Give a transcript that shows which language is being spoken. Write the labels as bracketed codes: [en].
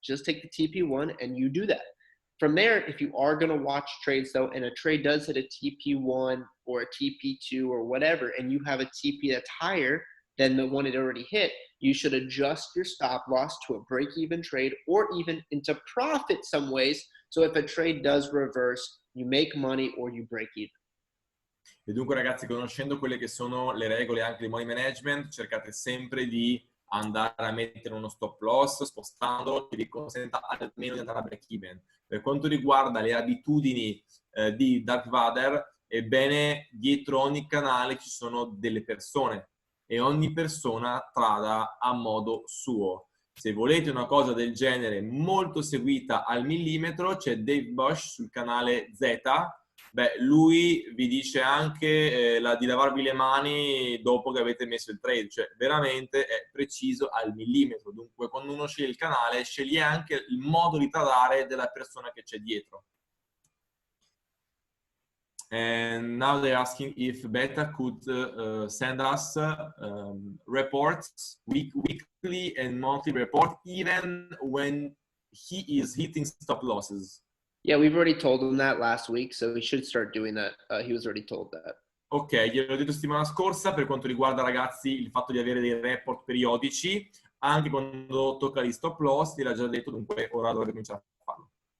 [en] Just take the TP1 and you do that. From there, if you are going to watch trades, though, and a trade does hit a TP1 or a TP2 or whatever, and you have a TP that's higher than the one it already hit, you should adjust your stop loss to a break-even trade, or even into profit some ways. So if a trade does reverse, you make money or you break even. [it] E dunque ragazzi, conoscendo quelle che sono le regole anche di money management, cercate sempre di andare a mettere uno stop loss spostandolo che vi consenta almeno di andare a break even. Per quanto riguarda le abitudini di Dark Vader, ebbene, dietro ogni canale ci sono delle persone e ogni persona trada a modo suo. Se volete una cosa del genere molto seguita al millimetro, c'è Dave Bush sul canale Z, Beh, lui vi dice anche di lavarvi le mani dopo che avete messo il trade, cioè veramente è preciso al millimetro. Dunque, quando uno sceglie il canale, sceglie anche il modo di tradare della persona che c'è dietro. [en] And now they're asking if Beta could send us reports, weekly and monthly report, even when he is hitting stop losses. Yeah, we've already told him that last week, so he should start doing that. He was already told that. [it] Ok, gliel'ho detto settimana scorsa per quanto riguarda, ragazzi, il fatto di avere dei report periodici, anche quando tocca gli stop loss, gliel'ha già detto, dunque ora dovrebbe cominciare a farlo.